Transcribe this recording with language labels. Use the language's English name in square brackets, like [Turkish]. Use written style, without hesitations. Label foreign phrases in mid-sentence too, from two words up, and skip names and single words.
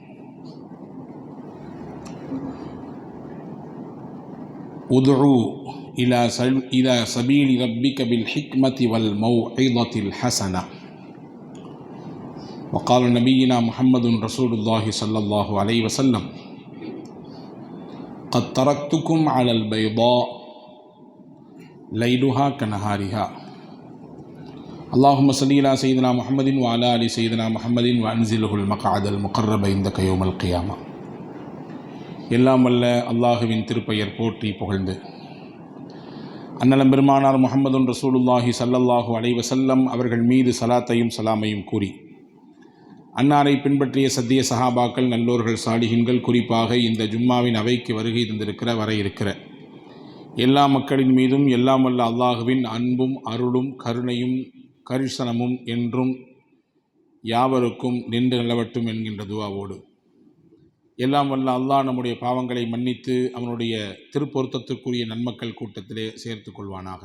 [Arabic] ادع إلى سبيل ربك بالحكمة والموعظة الحسنة. وقال نبينا محمد رسول الله صلى الله عليه وسلم قد تركتكم على البيضاء ليلها كنهارها اللهم صل على سيدنا محمد وعلى ال سيدنا محمد وانزله المقعد المقرب عندك يوم القيامة. [Tamil] எல்லாம் வல்ல அல்லாஹுவின் திருப்பெயர் போற்றி புகழ்ந்து அன்னலம் பெருமானார் [Arabic] محمد رسول الله صلى الله عليه وسلم [Tamil] அவர்கள் மீது சலாத்தையும் சலாமையும் கூறி அன்னாரை பின்பற்றிய சத்திய சஹாபாக்கள், நல்லோர்கள், சாலிஹின்கள், குறிப்பாக இந்த ஜும்மாவின் அவைக்கு வருகை தந்திருக்கிற வர இருக்கிற எல்லா மக்களின் மீதும் எல்லாம் வல்ல அல்லாஹுவின் அன்பும் அருளும் கருணையும் கரிசனமும் என்றும் யாவருக்கும் நின்று நிலவட்டும் என்கின்ற துவாவோடு எல்லாம் வல்ல அல்லாஹ் நம்முடைய பாவங்களை மன்னித்து அவனுடைய திருப்பொருத்தத்திற்குரிய நன்மக்கள் கூட்டத்திலே சேர்த்து கொள்வானாக.